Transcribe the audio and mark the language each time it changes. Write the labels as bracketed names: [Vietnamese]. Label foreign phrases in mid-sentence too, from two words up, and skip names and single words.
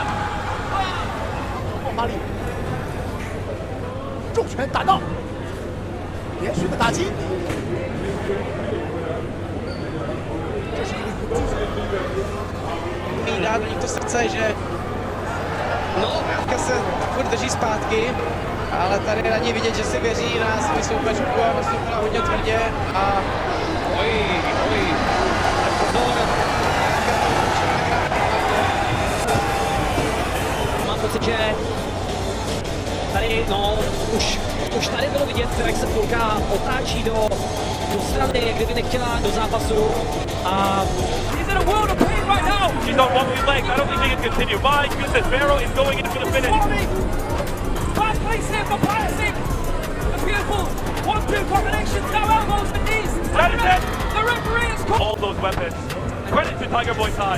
[Chinese] 发力，重拳打到，连续的打击。 [Czech] srdce, že se furt drží zpátky, ale tady na ní vidět, že si věří na svou soupeřku a nastoupila hodně tvrdě a Mám pocit, že tady, no, už tady bylo vidět, jak se půlka otáčí do strany, jak kdyby nechtěla do zápasu a [English] She's in a world of pain right now. She's on one weak leg. I don't think she can continue. My goodness, Barrow is going in for the finish. Bad place here for Piercing. A beautiful 1-2 combination. Now elbows and knees. That is it. The referee has called. All those weapons. Credit to Tiger Boy Thai.